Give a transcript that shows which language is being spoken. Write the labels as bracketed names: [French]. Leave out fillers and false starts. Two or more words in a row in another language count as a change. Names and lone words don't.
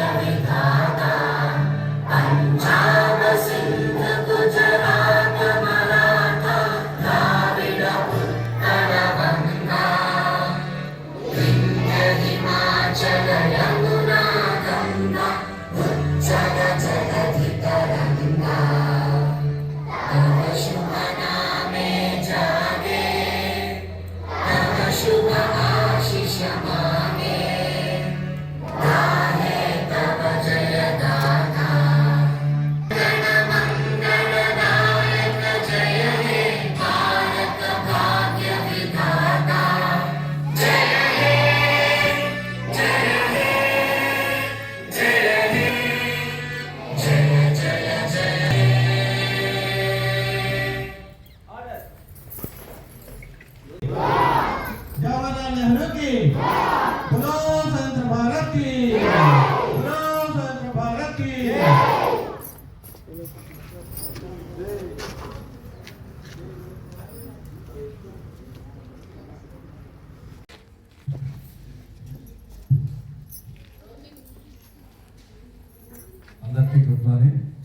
[Bangla] বিধাতা পঞ্জাব সিন্ধ গুজরাট মরাঠা দ্রাবিড় উত্তর গঙ্গা বিন্ধ্য হিমাচল যমুনা গঙ্গা উজ্জল জলধি তরঙ্গ তব শুভ নামে জাগে শুভ আশীষ মাঙ্গে গাহে তব জয় গাথা গণ মঙ্গল নায়ক জয় হে ভারত ভাগ্য বিধাতা জয় হে জয় হে জয় হে জয় জয় জয় [Hindi] जवाहरलाल नेहरू की बोलो स्वतंत्र भारत की बोलो स्वतंत्र भारत की [Telugu] అందరికీ [English] good morning.